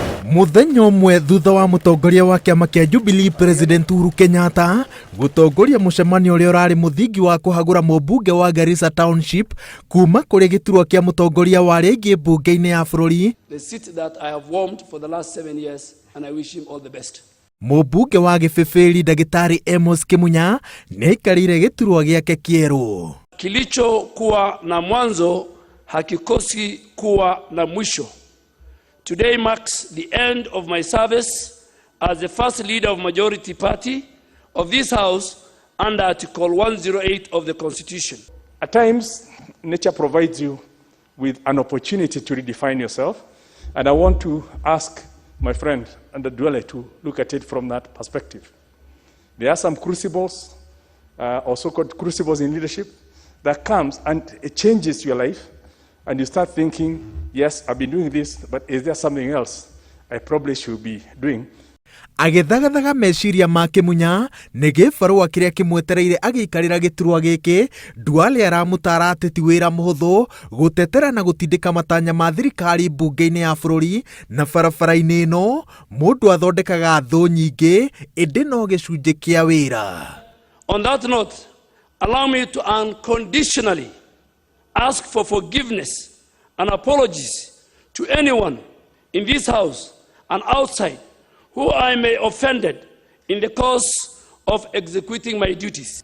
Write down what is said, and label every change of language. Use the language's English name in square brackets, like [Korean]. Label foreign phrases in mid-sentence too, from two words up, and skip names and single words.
[Kikuyu] Muthenya umwe thutha wa mutongoria wa kiama kia Jubilee President Uhuru Kenyatta gutongoria mucemanio uria urari muthingi wa kuhagura mubunge wa Garissa Township kuma kuri giturwa kia mutongoria wa rigi bunge-ini ya bururi. [English] The seat that I have warmed for the last 7 years and I wish him all the best. [Kikuyu] Mubunge wa Gibibiri Dagitari Amos Kimunya neikarire giturwa giake kieru. [Swahili] Kilichokuwa na mwanzo hakikosi kuwa na mwisho. [English] Today marks the end of my service as the first leader of majority party of this house under Article 108 of the Constitution. At times, nature provides you with an opportunity to redefine yourself, and I want to ask my friend and the dweller to look at it from that perspective. There are some crucibles, or so-called crucibles in leadership, that comes and it changes your life, and you start thinking, yes, I've been doing this, but is there something else I probably should be doing? [Kikuyu] Agithagathaga meciria ma Kimunya ni gibarua kiria kimwetereire agiikarira giturwa giki Duale aramutara ateti wira muhuthu gutetera na gutindika matanya ma thirikari bunge-ini ya bururi na barabara-ini ino mundu athondekaga thu nyingi indi no gicunji kia wira. [English] On that note, allow me to unconditionally ask for forgiveness and apologies to anyone in this house and outside who I may have offended in the course of executing my duties.